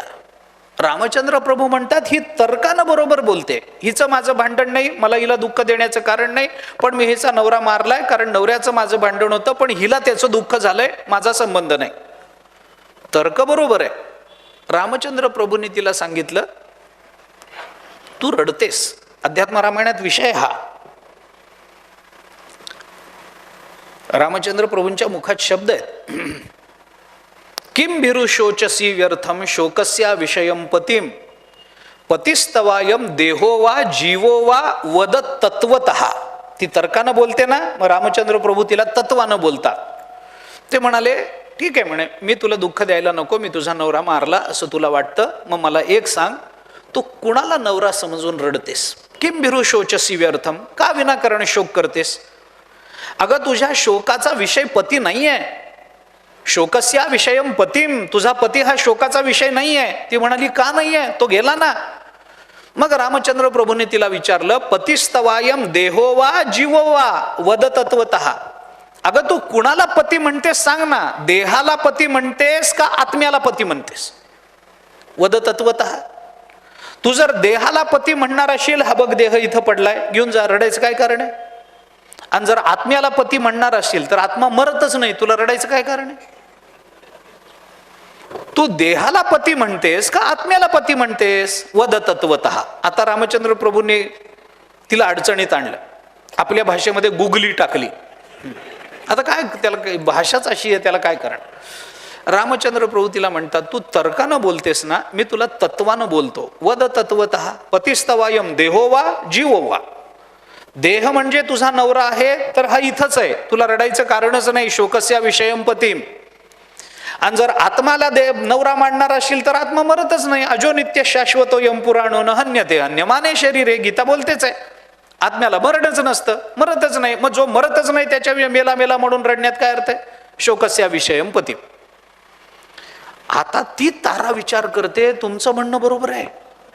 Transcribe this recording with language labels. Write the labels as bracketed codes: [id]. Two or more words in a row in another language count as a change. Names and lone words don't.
[mr] रामचंद्र प्रभू म्हणतात, ही तर्कानं बरोबर बोलते, हिचं माझं भांडण नाही, मला हिला दुःख देण्याचं कारण नाही, पण मी हिचा नवरा मारलाय, कारण नवऱ्याचं माझं भांडण होतं, पण हिला त्याचं दुःख झालंय, माझा संबंध नाही. तर्क बरोबर आहे. रामचंद्र प्रभूंनी तिला सांगितलं, तू रडतेस. अध्यात्म रामायणात विषय हा. रामचंद्र प्रभूंच्या मुखात शब्द आहेत, [sa] किम भिरु शोचसी व्यर्थम शोकस्या विषयम पतिम पतिस्तवायम देहो वा जीवो वा वद तत्वतः. [mr] ती तर्कानं बोलते ना, मग रामचंद्र प्रभू तिला तत्वानं बोलतात. ते म्हणाले, ठीक आहे म्हणे, मी तुला दुःख द्यायला नको, मी तुझा नवरा मारला असं तुला वाटतं, मग मला एक सांग, तू कुणाला नवरा समजून रडतेस? [sa] किम भिरु शोचसी व्यर्थम, [mr] का विनाकारण शोक करतेस? अगं तुझ्या शोकाचा विषय पती नाहीये. [sa] शोकस्या विषयम पतिम, [mr] तुझा पती हा शोकाचा विषय नाहीये. ती म्हणाली, का नाहीये? तो गेला ना. मग रामचंद्र प्रभूने तिला विचारलं, [sa] पतिस्तवायम देहो वा जीवो वा वद तत्वतः. [mr] अगं तू कुणाला पती म्हणतेस सांग ना, देहाला पती म्हणतेस का आत्म्याला पती म्हणतेस? [sa] वद तत्वतः. [mr] तू जर देहाला पती म्हणणार असेल, हा बघ देह इथं पडलाय, घेऊन जा, रडायचं काय कारण आहे? आणि जर आत्म्याला पती म्हणणार असेल तर आत्मा मरतच नाही, तुला रडायचं काय कारण आहे? तू देहाला पती म्हणतेस का आत्म्याला पती म्हणतेस? [sa] वद तत्वतः. [mr] आता रामचंद्र प्रभूंनी तिला अडचणीत आणलं, आपल्या भाषेमध्ये गुगली टाकली. आता काय, त्याला भाषाच अशी आहे, त्याला काय करणार? रामचंद्र प्रभू तिला म्हणतात, तू तर्कानं बोलतेस ना, मी तुला तत्वानं बोलतो. [sa] वद तत्वतः पतिस्तवायम देहो वा जीवो वा. [mr] देह म्हणजे तुझा नवरा आहे तर हा इथंच आहे, तुला रडायचं कारणच नाही. [sa] शोकस्या विषयम पतिम. [mr] आणि जर आत्माला नवरा मांडणार असेल तर आत्मा मरतच नाही. [sa] अजो नित्य शाश्वतो यम पुराणो न हन्यते हन्यमाने शरीरे. [mr] गीता बोलतेच आहे, आत्म्याला मरणच नसतं, मरतच नाही. मग जो मरतच नाही त्याच्या मेला मेला म्हणून रडण्यात काय अर्थ आहे? [sa] शोकस्या विषयम पतिम. [mr] आता ती तारा विचार करते, तुमचं म्हणणं बरोबर आहे,